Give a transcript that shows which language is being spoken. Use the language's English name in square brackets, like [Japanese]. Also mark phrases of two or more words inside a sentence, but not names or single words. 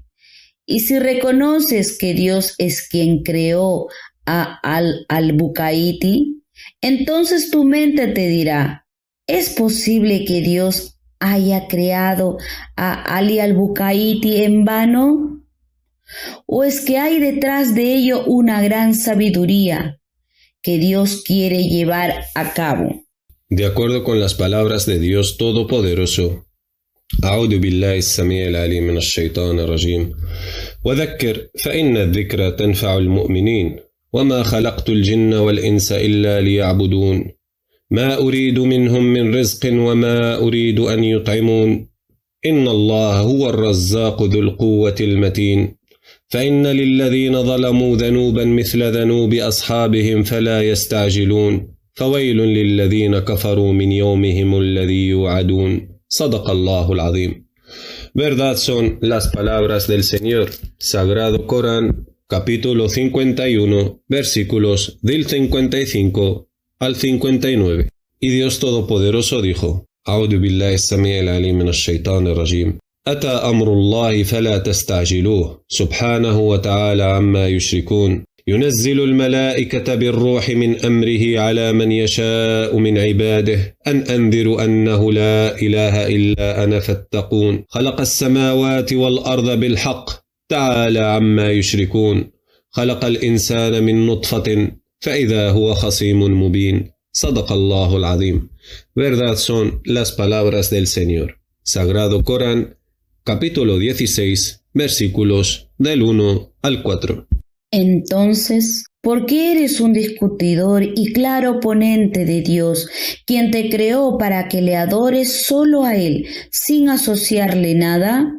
[Spanish] Y si reconoces que Dios es quien creó a al-Bukaiti, entonces tu mente te dirá: ¿es posible que Dios haya creado a Ali al-Bukaiti en vano? ¿O es que hay detrás de ello una gran sabiduría que Dios quiere llevar a cabo? De acuerdo con las palabras de Dios Todopoderoso, [Arabic] أعوذ بالله السميع العليم من الشيطان الرجيم وذكر فإن الذكرى تنفع المؤمنين وما خلقت الجن والإنس إلا ليعبدون ما أريد منهم من رزق وما أريد أن يطعمون إن الله هو الرزاق ذو القوة المتين فإن للذين ظلموا ذنوبا مثل ذنوب أصحابهم فلا يستعجلون فويل للذين كفروا من يومهم الذي يوعدون صدق الله العظيم. [Spanish] Verdad son las palabras del Señor. Sagrado Corán, capítulo 51, versículos del 55 al 59. Y Dios Todopoderoso dijo: [Arabic] أعوذ بالله السميع العليم من الشيطان الرجيم أتى أمر الله فلا تستعجلوه سبحانه وتعالى عما يشركون ينزل الملائكة بالروح من أمره على من يشاء من عباده أن أنذروا أنه لا إله إلا أنا فاتقون خلق السماوات والأرض بالحق تعالى عما يشركون خلق الإنسان من نطفة فإذا هو خصيم مبين صدق الله العظيم. [Spanish] Verdad son las palabras del Señor. Sagrado Corán, capítulo 16, versículos del 1 al 4. Entonces, ¿por qué eres un discutidor y claro oponente de Dios, quien te creó para que le adores solo a Él, sin asociarle nada?